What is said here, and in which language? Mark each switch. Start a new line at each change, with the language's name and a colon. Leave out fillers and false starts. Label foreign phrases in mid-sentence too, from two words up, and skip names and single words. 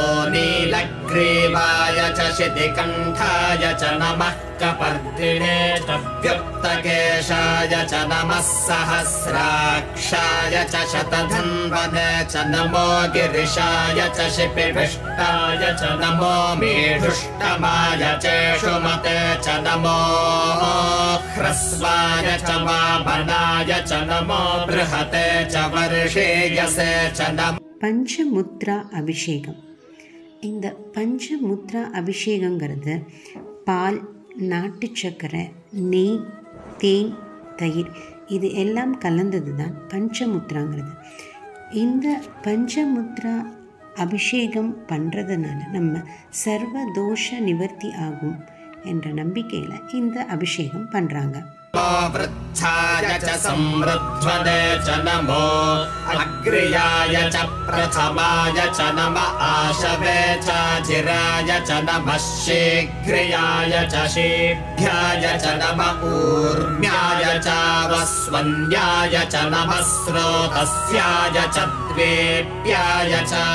Sanskrit: नीलग्रीवाय च शितिकण्ठाय च नमः कपर्दिने च व्युक्तकेशाय च नमः सहस्राक्षाय च शतधन्वने च नमो गिरिशाय च शिपिविष्टाय च नमो मेढुष्टमाय चेषुमते च नमो ह्रस्वाय च वामनाय च नमो बृहते च वर्षेयसे च नमो
Tamil: பஞ்சமுத்ரா அபிஷேகம். இந்த பஞ்சமுத்ரா அபிஷேகங்கிறது பால், நாட்டு சர்க்கரை, நெய், தேன், தயிர் இது எல்லாம் கலந்தது தான் பஞ்சமுத்ராங்கிறது. இந்த பஞ்சமுத்ரா அபிஷேகம் பண்ணுறதுனால நம்ம சர்வ தோஷ நிவர்த்தி ஆகும் என்ற நம்பிக்கையில் இந்த அபிஷேகம் பண்ணுறாங்க.
Sanskrit: वृद्धाय च संवृध्वने च नमो अग्र्याय च प्रथमाय च नम आशवे च चिराय च नमः शीघ्र्याय च शीभ्याय च नम ऊर्म्याय च वस्वन्याय च नमः स्रोतस्याय च द्वेप्याय च